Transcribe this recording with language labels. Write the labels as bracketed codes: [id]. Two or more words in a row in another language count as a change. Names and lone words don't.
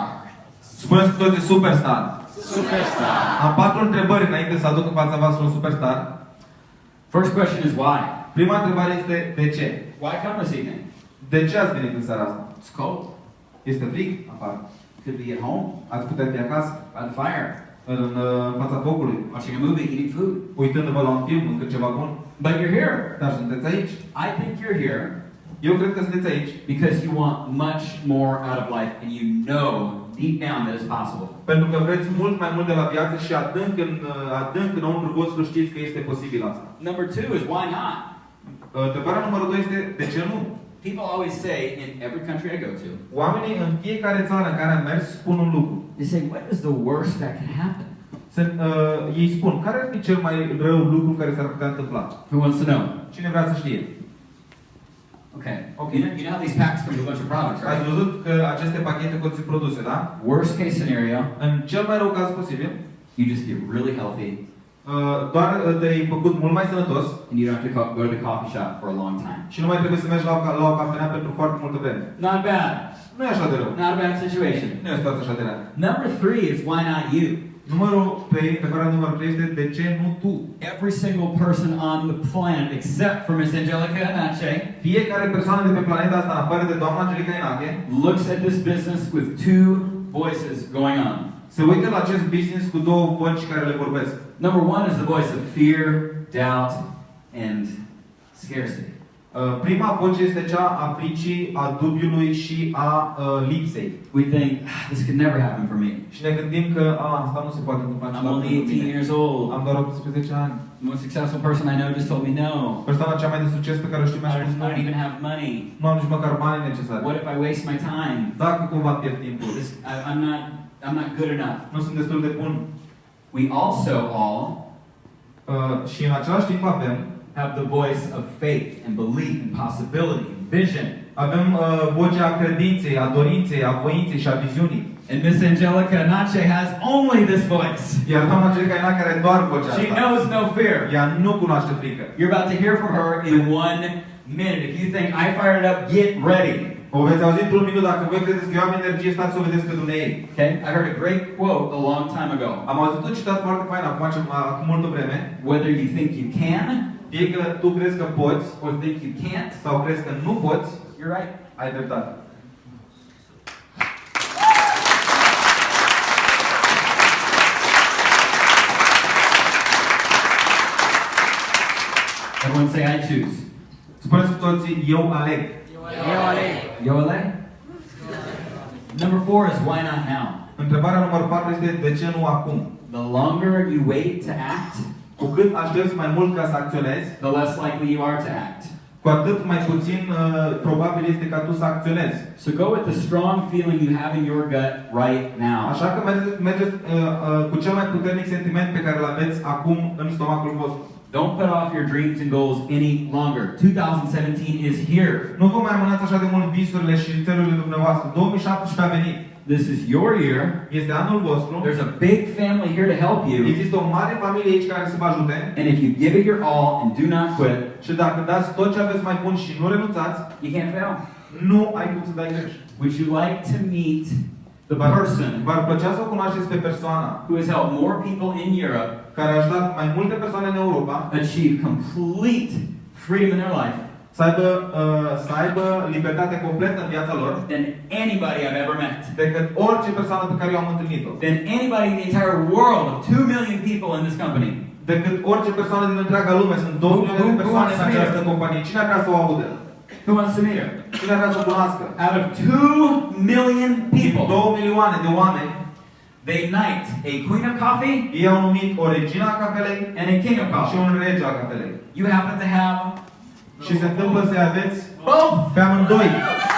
[ro] Spuneți cu toții superstar. Superstar. Am 4 întrebări înainte să aduc în fața voastră un superstar. [en] First question is why? [ro] Prima întrebare este de ce? [en] Why come this evening? [ro] De ce ați venit în seara asta? [en] It's cold. [ro] Este frig afară. [en] Could be at home, [ro] Ați putea fi acasă, [en] by the fire, [ro] în fața focului, [en] watching a movie, eating food. [ro] uitându-vă la un film, mâncând ceva bun. [en] But you're here. [ro] Dar sunteți aici. [en] I think you're here [ro] Eu cred că sunteți aici [en] because you want much more out of life and you know deep down that it's possible. [ro] pentru că vreți mult mai mult de la viață și adânc înăuntru vostru știți că este posibil asta. [en] Number two is why not? [ro] Întrebarea numărul 2 este de ce nu? [en] People always say in every country I go to, [ro] Oamenii în fiecare țară în care am mers spun un lucru. [en] they say, what is the worst that can happen? [ro] Ei spun, care ar fi cel mai rău lucru care s-ar putea întâmpla? [en] Who wants to know? [ro] Cine vrea să știe? [en] Okay. Okay. You know how these packs come with a bunch of products, [ro] Ați [en] right? [ro] văzut că aceste pachete conțin produse, da? [en] Worst case scenario, [ro] În cel mai rău caz posibil, [en] you just get really healthy [ro] doar te-ai făcut mult mai sănătos [en] and you don't have to go to the coffee shop for a long time. [ro] și nu mai trebuie să mergi la o cafenea pentru foarte multă vreme. [en] Not bad. [ro] Nu e așa de rău. [en] Not a bad situation. [ro] Nu e o situație așa de rea. [en] Number three is why not you? [ro] Întrebarea numărul 3 este de ce nu tu? [en] Every single person on the planet, except for Miss Angelica Anache, [ro] Fiecare persoană de pe planeta asta, în afară de doamna Angelica Inache, [en] looks at this business with two voices going on. [ro] se uită la acest business cu două voci care le vorbesc. [en] Number one is the voice of fear, doubt, and scarcity. [ro] Prima voce este cea a fricii, a dubiului și a lipsei. [en] We think, this could never happen for me. [ro] Și ne gândim că asta nu se poate întâmpla [en] I'm [ro] niciodată [en] only [ro] pentru [en] 18 [ro] mine. [en] years old. [ro] Am doar 18 ani. [en] The most successful person I know just told me no. [ro] Persoana cea mai de succes pe care o știu mi-a spus [en] I don't even have money. [ro] nu am nici măcar banii necesari. [en] What if I waste my time? [ro] Dacă cumva pierd timpul, [en] I'm not good enough. [ro] nu sunt destul de bun. [en] We also all [ro] Și în același timp avem [en] have the voice of faith and belief and possibility and vision. [ro] Avem vocea credinței, a dorinței, a voinței și a viziunii. [en] And Miss Angelica Nace has only this voice. [ro] Iar doamna Angelica Inache are doar vocea [en] She [ro] asta. [en] knows no fear. [ro] Ea nu cunoaște frică. [en] You're about to hear from her in 1 minute. If you think I fired it up, get ready. [ro] O veți auzi într-un minut. Dacă voi credeți că eu am energie, stați să o vedeți pe dumneavoastră. [en] Okay? I heard a great quote a long time ago. [ro] Am auzit un citat foarte fain acum multă vreme. [en] Whether you think you can [ro] Fie că tu crezi că poți [en] or think you can't, [ro] sau crezi că nu poți, [en] you're right. [ro] ai dreptate. [en] Everyone say, I choose. [ro] Spuneți cu toții, eu aleg. Eu aleg. Yoele? [en] Number 4 is why not now? [ro] Întrebarea numărul 4 este de ce nu acum? [en] The longer you wait to act, [ro] Cu cât aștepți mai mult ca să acționezi, [en] the less likely you are to act. [ro] cu atât mai puțin probabil este ca tu să acționezi. [en] So go with the strong feeling you have in your gut right now. [ro] Așa că mergeți cu cel mai puternic sentiment pe care îl aveți acum în stomacul vostru. [en] Don't put off your dreams and goals any longer. 2017 is here. [ro] Nu vă mai amânați așa de mult visurile și țelurile dumneavoastră. 2017 a venit. [en] This is your year. [ro] Este anul vostru. [en] There's a big family here to help you. [ro] Există o mare familie aici care să vă ajute. [en] And if you give it your all and do not quit, [ro] Și dacă dați tot ce aveți mai bun și nu renunțați, [en] you can't fail. [ro] nu ai cum să dai greș. [en] Would you like to meet the person [ro] V-ar plăcea să o cunoașteți pe persoana [en] who has helped more people in Europe [ro] care a ajutat mai multe persoane în Europa [en] achieve complete freedom in their life [ro] să aibă libertate completă în viața lor [en] than anybody I've ever met? [ro] decât orice persoană pe care eu am întâlnit-o. [en] Than anybody in the entire world of 2 million people in this company. [ro] Decât orice persoană din întreaga lume. Sunt 2 milioane de persoane în această companie. Cine ar vrea să o audă? [en] Who wants to meet her? [ro] Cine ar vrea să o cunoască? [en] Out of 2 million people, [ro] 2 milioane de oameni, [en] they knight a queen of coffee [ro] ei au numit o regina a cafelei [en] and a king of [ro] și [en] coffee. [ro] un rege al cafelei. [en] You happen to have [ro] Și se întâmplă să aveți [en] both. [ro] pe amândoi.